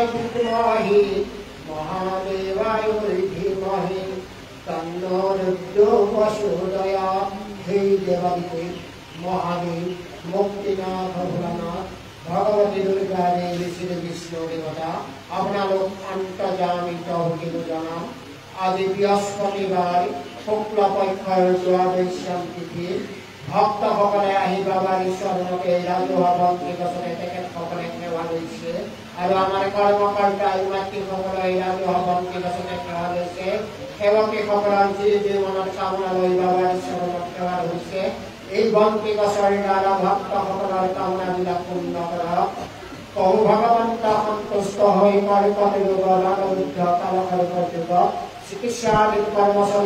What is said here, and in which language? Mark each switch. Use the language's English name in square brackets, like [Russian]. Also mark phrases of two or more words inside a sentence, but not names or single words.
[Sanskrit] विद्महे महादेवाय धीमहि तन्नो रुद्रो वसुदयात् हे देवादिते महादेव मुक्तिनाथ भोलानाथ भगवती दुर्गा देवी श्री विष्णु देवता [Assamese] আপোনালোক অন্তৰ্যামিত হৈ জনাম আজি বৃহস্পতিবাৰ শুক্ল পক্ষৰ দ্বাদশ তিথি ভক্তসকলে আহি বাবাৰ চৰণতে ৰাজহুৱা বন্তি গছতে তেখেতসকলে সেৱা লৈছে আৰু আমাৰ কৰ্মকৰ্তা মাতৃসকলে ৰাজহুৱা বন্তি গছতে সেৱা লৈছে সেৱকীসকলৰ যি যি মনৰ কামনা লৈ বাবাৰ চৰণত সেৱা লৈছে এই বন্তি গছৰ দ্বাৰা ভক্তসকলৰ কামনাবিলাক পূৰ্ণ কৰক কৌ ভগৱন্ত সন্তুষ্ট হৈ কৰ্কট ৰোগ ৰাগৰুদ্ধ কালকল্প চিকিৎসাধীন কৰ্মচাৰী